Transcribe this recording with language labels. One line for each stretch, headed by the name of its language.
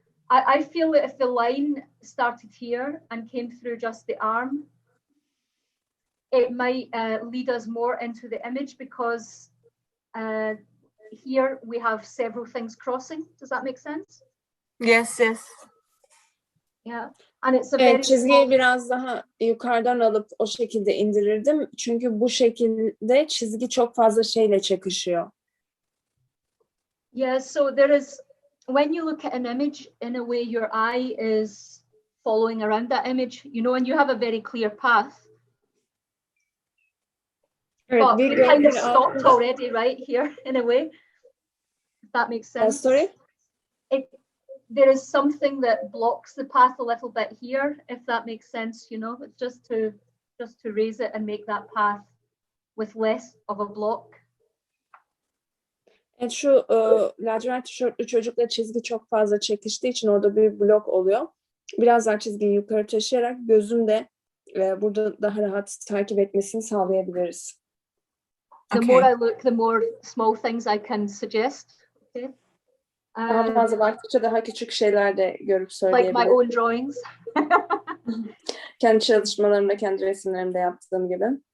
English: I feel that if the line started here and came through just the arm, it might lead us more into the image, because here we have several things crossing. Does that make sense? Yes. Yeah. And it's a very
Turkish: çizgiyi biraz daha yukarıdan alıp o şekilde indirirdim. Çünkü bu şekilde çizgi çok fazla şeyle çakışıyor.
English: Yeah, so there is, when you look at an image, in a way your eye is following around that image, you know, and you have a very clear path.
Turkish: Evet,
English: but we kind of stopped already right here, in a way, if that makes sense. Sorry? There is something that blocks the path a little bit here, if that makes sense, you know, it's just to raise it and make that path with less of a block.
Turkish: Evet, şu lacivert tişörtlü çocukla çizgi çok fazla çekiştiği için orada bir blok oluyor. Biraz daha çizgiyi yukarı taşıyarak gözün de burada daha rahat takip etmesini sağlayabiliriz.
English: The more I look, the more small things I can suggest. Okay.
Turkish: Daha fazla baktıkça daha küçük şeyler de görüp söyleyebilirim.
English: Like my own drawings.
Turkish: Kendi çalışmalarımda, kendi resimlerimde yaptığım gibi.